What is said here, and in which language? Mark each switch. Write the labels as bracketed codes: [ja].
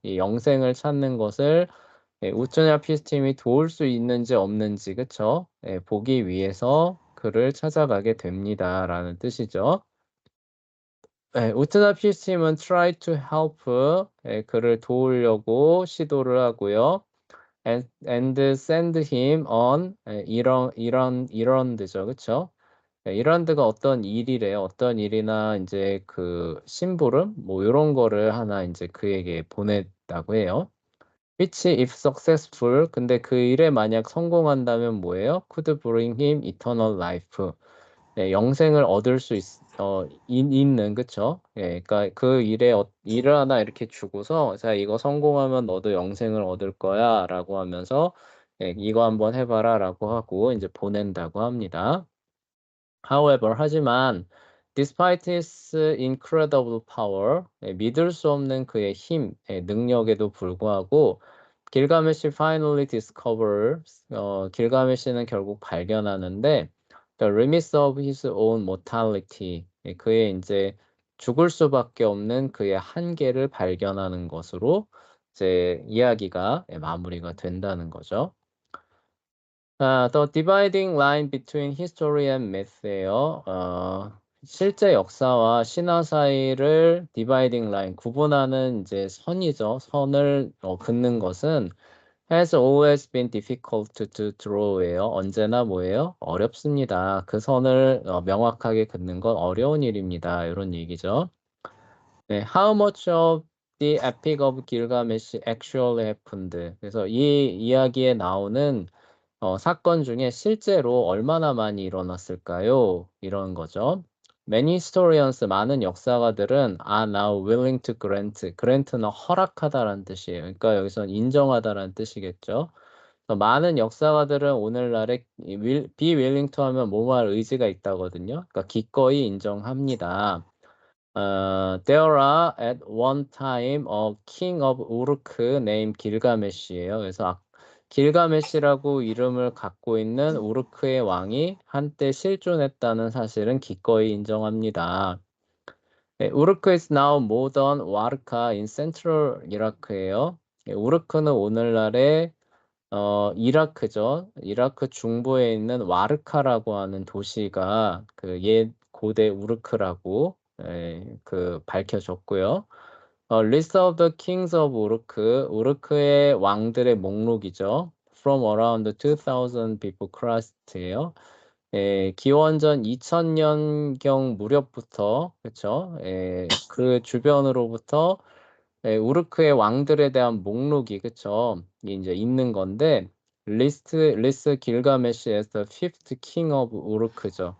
[ko] 이 영생을 찾는 것을 우쩌냐 피스팀이 도울 수 있는지 없는지, 그쵸? 보기 위해서 그를 찾아가게 됩니다라는 뜻이죠. 우트나 피스팀은 [en] try to help, [ko] 그를 도우려고 시도를 하고요. [en] and send him on [ko] 이런드죠, 그쵸? 이런드가 어떤 일이래요. 어떤 일이나 이제 그 심부름 뭐 이런 거를 하나 이제 그에게 보냈다고 해요. [en] which if successful, [ko] 근데 그 일에 만약 성공한다면 뭐예요? [en] could bring him eternal life. [ko] 영생을 얻을 수 있는, 그쵸? 그러니까 그 일을 하나 이렇게 주고서, 자, 이거 성공하면 너도 영생을 얻을 거야, 라고 하면서, 이거 한번 해봐라, 라고 하고, 이제 보낸다고 합니다. [en] However, [ko] 하지만, [en] despite his incredible power, [ko] 믿을 수 없는 그의 힘, 능력에도 불구하고, 길가메시 [en] finally discovers, [ko] 길가메시는 결국 발견하는데, [en] the limits of his own mortality, [ko] 그의 이제 죽을 수밖에 없는 그의 한계를 발견하는 것으로 이제 이야기가 마무리가 된다는 거죠. [en] The dividing line between history and myth예요. [ko] 실제 역사와 신화 사이를 [en] dividing line, [ko] 구분하는 이제 선이죠. 선을 긋는 것은 [en] has always been difficult to draw예요. [ko] 언제나 뭐예요? 어렵습니다. 그 선을 명확하게 긋는 건 어려운 일입니다. 이런 얘기죠. [en] 네, how much of the Epic of Gilgamesh actually happened? [ko] 그래서 이 이야기에 나오는 사건 중에 실제로 얼마나 많이 일어났을까요? 이런 거죠. [en] Many historians, [ko] 많은 역사가들은 [en] are now willing to grant는 허락하다라는 뜻이에요. [ko] 그러니까 여기서는 인정하다라는 뜻이겠죠. 많은 역사가들은 오늘날에 be willing to 하면 뭐뭐할 의지가 있다거든요. 그러니까 기꺼이 인정합니다. [en] There are at one time a king of Uruk named Gilgamesh예요. [ko] 그래서 길가메시라고 이름을 갖고 있는 우르크의 왕이 한때 실존했다는 사실은 기꺼이 인정합니다. [en] 우르크 is now modern 와르카 in central 이라크예요. [ko] 우르크는 오늘날의 이라크죠. 이라크 중부에 있는 와르카라고 하는 도시가 그 옛 고대 우르크라고 그 밝혀졌고요. [en] List of the Kings of [ko] 우르크의 왕들의 목록이죠. [en] From around 2000 before Christ예요. [ko] 기원전 2000년경 무렵부터, 그렇죠? 그 주변으로부터 우르크의 왕들에 대한 목록이, 그쵸? 이제 있는 건데, 리스트 길가메시에서 [en] fifth king of [ko] 우르크죠.